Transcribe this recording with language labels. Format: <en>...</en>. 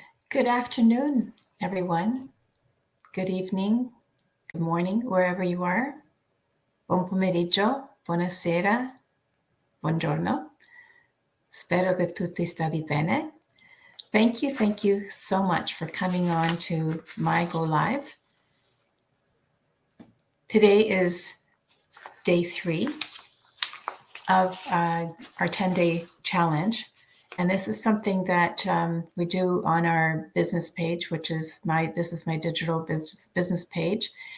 <en>Good afternoon, everyone. Good evening, good morning, wherever you are.</en> <it>Buon pomeriggio, buonasera, buongiorno. Spero che tutti state bene.</it> <en>Thank you so much for coming on to my Go Live. Today is day 3 of our 10-day challenge. And this is something that we do on our business page, which is this is my digital business page.</en>